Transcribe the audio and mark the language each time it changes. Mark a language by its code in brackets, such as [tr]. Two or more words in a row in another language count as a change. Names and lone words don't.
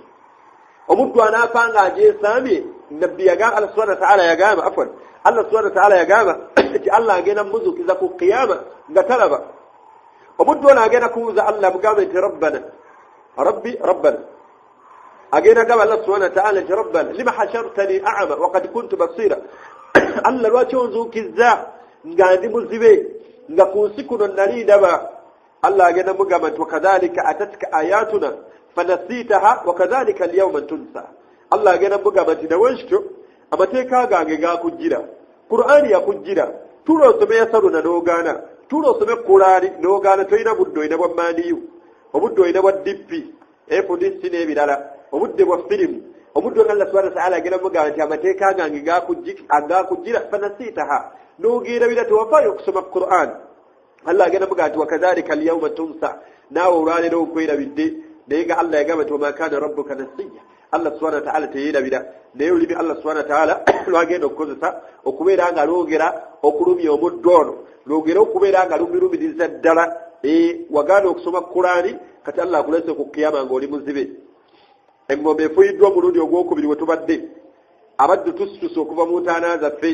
[lg] Omuddu anaapanga agyesambye, nabbi yagamba [ar] الله سبحانه وتعالى [lg] yagamba [ar] الله سبحانه وتعالى [lg] yagamba nti Allah agenda muzuukiza ku qiyama nga talaba. Omuddu ono agenda kubuuza Allah mugambe nti rabbana agenda gamba [ar] الله سبحانه وتعالى [lg] nti [ar] ربنا لم حشرتني أعمى وقد كنت بصيرا. [lg] Allah lwaki onzuukizza nga ndi muzibe nga ku nsi kuno nali ndaba. Allah agenda mugamba nti [ar] وكذلك أتتك آياتنا فنسيتها وكذلك اليوم تنسى. [lg] Allah agenda mugamba nti nawe nkityo amateeka gange gakujjira, Qur'ani yakujjira, tuula osome yasaluna n'ogaana, tuula osome Qur'ani n'ogaana. Tolina budde, olina bwa maaniyu, obudde olina bwa DP, FDC n'ebirala, obudde bwa firimu, obudde nga [ar] الله سبحانه وتعالى [lg] agenda mugamba nti amateeka gange gakujjira fanasitaha, n'ogeerabira tewafaayo okusoma Qur'ani. Allah agenda mugamba nti [ar] وكذلك اليوم تنسى, [lg] naawe olwaleero okwerabidde. Naye nga Allah yagamba nti [ar] وما كان ربك نسيا, الله سبحانه وتعالى teyeerabira. [lg] Naye olulimi [ar] الله سبحانه وتعالى [lg] lwagenda okukozesa okubeera nga lwogera okulumya omuddo ono, lwogera okubeera nga lumiriza ddala. Wagaana okusoma Qur'ani, kati Allah akulese ku kiyama ng'oli muzibe. Engombe efuyiddwa omulundi ogwokubiri we tubadde, abaddu tusitusa okuva mu ntaana zaffe.